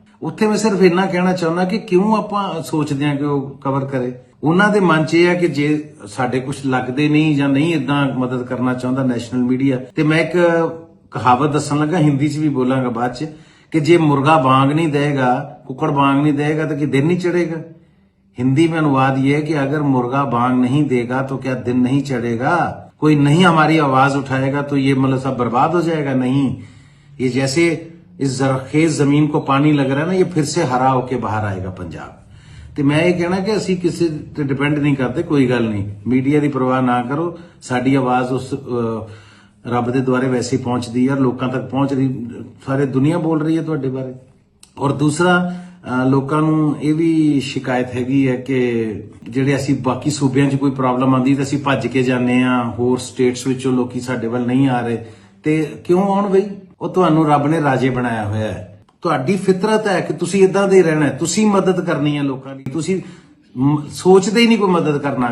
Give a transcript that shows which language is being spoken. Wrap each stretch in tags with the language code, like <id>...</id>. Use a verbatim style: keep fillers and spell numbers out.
<pa>ਉੱਥੇ ਮੈਂ ਸਿਰਫ ਇੰਨਾ ਕਹਿਣਾ ਚਾਹੁੰਦਾ ਕਿ ਕਿਉਂ ਆਪਾਂ ਸੋਚਦੇ ਹਾਂ ਕਿ ਉਹ ਕਵਰ ਕਰੇ। ਉਹਨਾਂ ਦੇ ਮਨ 'ਚ ਇਹ ਹੈ ਕਿ ਜੇ ਸਾਡੇ ਕੁਝ ਲੱਗਦੇ ਨਹੀਂ ਜਾਂ ਨਹੀਂ ਇਦਾਂ ਮਦਦ ਕਰਨਾ ਚਾਹੁੰਦਾ ਨੈਸ਼ਨਲ ਮੀਡੀਆ, ਤੇ ਮੈਂ ਇੱਕ ਕਹਾਵਤ ਦੱਸਣ ਲੱਗਾ, ਹਿੰਦੀ 'ਚ ਵੀ ਬੋਲਾਂਗਾ ਬਾਅਦ 'ਚ, ਕਿ ਜੇ ਮੁਰਗਾ ਬਾਂਗ ਨਹੀਂ ਦੇਗਾ, ਕੁੱਕੜ ਬਾਂਗ ਨਹੀਂ ਦੇਗਾ ਤਾਂ ਕਿ ਦਿਨ ਨਹੀਂ ਚੜੇਗਾ।</pa> <hi>हिंदी में अनुवाद ये है कि अगर मुर्गा बांग नहीं देगा तो क्या दिन नहीं चढ़ेगा, कोई नहीं हमारी आवाज उठाएगा तो ये मतलब सब बर्बाद हो जाएगा। नहीं, ये जैसे इस जरखेज जमीन को पानी लग रहा है ना, ये फिर से हरा होके बाहर आएगा पंजाब। तो मैं ये कहना कि असीं किसी ते डिपेंड नहीं करते, कोई गल नहीं, मीडिया की परवाह ना करो,</hi> <pa>साडी आवाज उस रब दे द्वारे</pa> <hi>वैसे ही पहुंचती है, लोगों तक पहुंच रही, सारी दुनिया बोल रही है</hi> <pa>तुहाडे बारे।</pa> <hi>और दूसरा</hi> <pa>ਲੋਕਾਂ ਨੂੰ ਇਹ ਵੀ ਸ਼ਿਕਾਇਤ ਹੈਗੀ ਹੈ ਕਿ ਜਿਹੜੇ ਅਸੀਂ ਬਾਕੀ ਸੂਬਿਆਂ 'ਚ ਕੋਈ ਪ੍ਰੋਬਲਮ ਆਉਂਦੀ ਤਾਂ ਅਸੀਂ ਭੱਜ ਕੇ ਜਾਂਦੇ ਹਾਂ, ਹੋਰ ਸਟੇਟਸ ਵਿੱਚੋਂ ਲੋਕੀ ਸਾਡੇ ਵੱਲ ਨਹੀਂ ਆ ਰਹੇ। ਤੇ ਕਿਉਂ ਆਉਣ ਬਈ? ਉਹ ਤੁਹਾਨੂੰ ਰੱਬ ਨੇ ਰਾਜੇ ਬਣਾਇਆ ਹੋਇਆ ਹੈ, ਤੁਹਾਡੀ ਫਿਤਰਤ ਹੈ ਕਿ ਤੁਸੀਂ ਇਦਾਂ ਦੇ ਰਹਿਣਾ, ਤੁਸੀਂ ਮਦਦ ਕਰਨੀ ਹੈ ਲੋਕਾਂ ਦੀ, ਤੁਸੀਂ ਸੋਚਦੇ ਹੀ ਨਹੀਂ ਕੋਈ ਮਦਦ ਕਰਨਾ।</pa>